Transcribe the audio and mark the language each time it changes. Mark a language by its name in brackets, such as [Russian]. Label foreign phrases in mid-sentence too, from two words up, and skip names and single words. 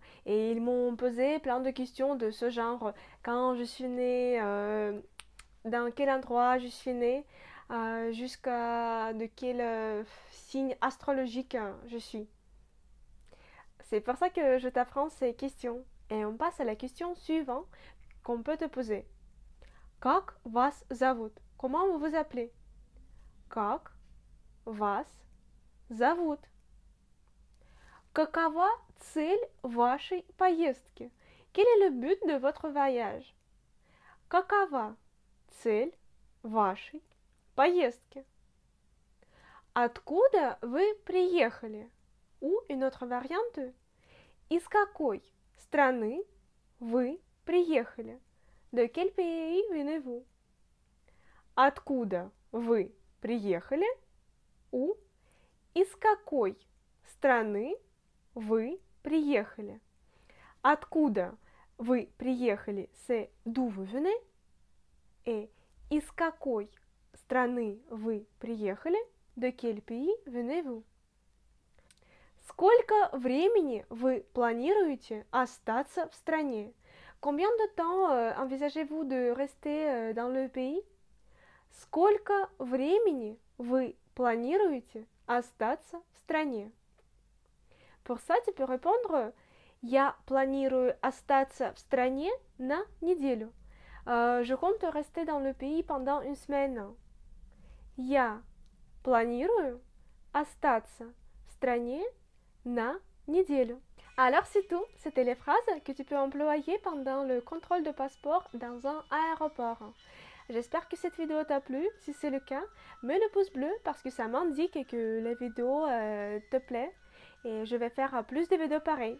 [French] Et ils m'ont posé plein de questions de ce genre. Quand je suis née, dans quel endroit je suis née, jusqu'à de quel signe astrologique je suis. C'est pour ça que je t'apprends ces questions. Et on passe à la question suivante qu'on peut te poser. [Russian] Как вас зовут? [French] Comment vous vous appelez? [Russian] Как вас зовут? Какова цель вашей поездки? [French] Quel est le but de votre voyage? [Russian] Какова цель вашей поездки? Откуда вы приехали? [French] Ou une autre variante. [Russian] Из какой страны вы приехали? [French] De quel pays venez-vous? [Russian] Откуда вы приехали? Ou из какой страны вы приехали? Откуда вы приехали? [French] C'est d'où vous venez. [Russian] Et из какой страны вы приехали? [French] De quel pays venez-vous? [Russian] Сколько времени вы планируете остаться в стране? [French] Combien de temps envisagez-vous de rester dans le pays? [Russian] Сколько времени вы планируете остаться в стране? [French] Pour ça, tu peux répondre [Russian] Я планирую остаться в стране на неделю. [French] Je compte rester dans le pays pendant une semaine. [Russian] Я планирую остаться в стране на неделю. [French] Alors c'est tout, c'était les phrases que tu peux employer pendant le contrôle de passeport dans un aéroport. J'espère que cette vidéo t'a plu. Si c'est le cas, mets le pouce bleu parce que ça m'indique que la vidéo te plaît et je vais faire plus de vidéos pareilles.